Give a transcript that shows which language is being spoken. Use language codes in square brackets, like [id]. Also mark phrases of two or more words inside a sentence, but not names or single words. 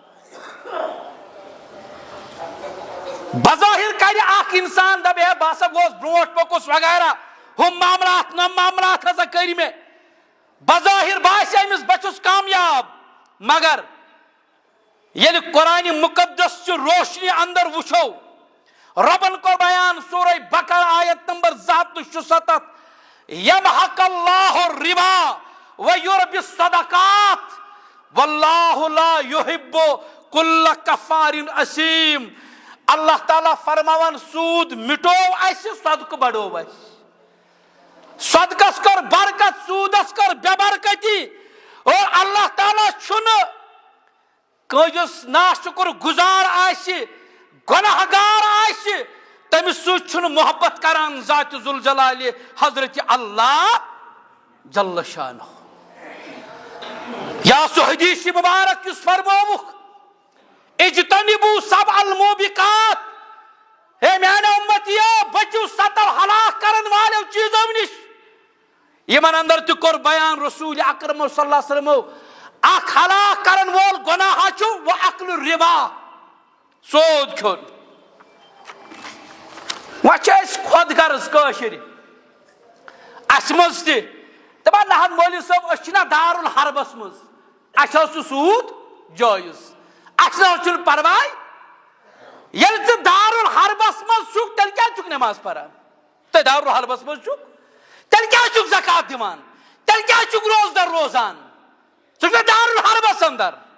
[ks] بظاہر کرِ اکھ انسان دپہِ ہے بہٕ ہسا گوس برونٛٹھ پوٚکُس وغیرہ ہُم معاملات نم معاملات ہسا کٔرۍ مےٚ بظاہر باسہِ أمِس بہٕ چھُس کامیاب. مگر ییٚلہِ قرآنِ مقدس چہِ روشنی اندر وٕچھو ربن کو بیان سورہ بقرہ آیت نمبر 267 [ar] یمحق اللہ الربا ویربی الصدقات واللہ لا یحب کل کفار اثیم. [ks] اللہ تعالیٰ فرماون سود مٹو اسہ صدقہ بڑو اسہ. صدقس کر برکت سودس کر بے برکتی. اور اللہ تعالیٰ چھن کس ناشکر گزار آسہ گناہ گار آسہ تمس سۭتۍ چھُنہٕ محبت کران ذات ذوالجلال حضرت اللہ جل شانہ. یا سو حدیث مبارک یس فرمووُکھ [ar] اجتنبوا سبع الموبقات. [ks] اے میانہ امتیو بچو 7 ہلاک کرن والیو چیزو نش. یمن اندر تہ کور بیان رسول اکرم [ar] صلی اللہ علیہ وسلم [ks] اکھ ہلاک کرن وول گناہ چھُ [ar] واکل الربا [ks] سود کھیون. وچ اس خود غرض کاشر اس مز تہ دپان نہ مولوی صٲب أسۍ چھِنہ دار الحربس منٛز اَسہِ حظ چھُ سوٗد جٲیز اَسہِ نہ حظ چھُنہٕ پرواے ییٚلہِ ژٕ دار الحربس منٛز چھُکھ تیٚلہِ کیٛازِ چھُکھ نٮ۪ماز پران تُہۍ دار الحربس منٛز چھُکھ تیٚلہِ کیٛازِ چھُکھ زکات دِوان تیٚلہِ کیٛازِ چھُکھ روزدر روزان ژٕ چھُکھ دار الحربس اندر